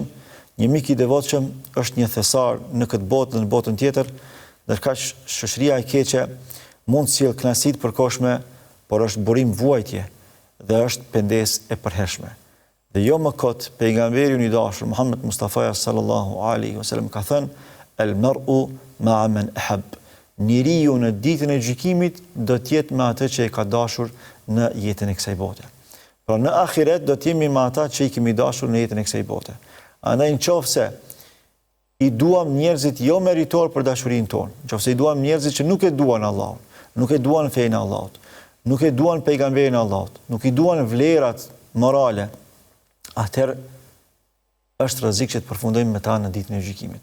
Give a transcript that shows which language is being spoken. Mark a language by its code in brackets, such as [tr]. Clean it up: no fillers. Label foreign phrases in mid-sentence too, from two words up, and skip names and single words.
[sq] Një mik i devotshëm është një thesar në këtë botë dhe në botën tjetër, ndërkaq shoqëria e keqe mund të sjellë kënaqësi të përkohshme, por është burim vuajtje dhe është pengesë e përhershme. Dhe jo më kot, pejgamberi i dashur Muhammed Mustafa [ar] صلى الله عليه وسلم [sq] ka thënë: [ar] "المرء مع من أحب." [sq] Njeriu në ditën e gjykimit do të jetë me atë që e ka dashur në jetën e kësaj bote. Pra në ahiret do të jemi me ata që i kemi dashur në jetën e kësaj bote. Andaj nëse i duam njerëzit jo meritor për dashurinë tonë, nëse i duam njerëzit që nuk e duan Allahun, nuk e duan fenë e Allahut, nuk e duan pejgamberin e Allahut, nuk i duan vlerat morale, atëherë është rrezik që të përfundojmë me ta në ditën e gjykimit.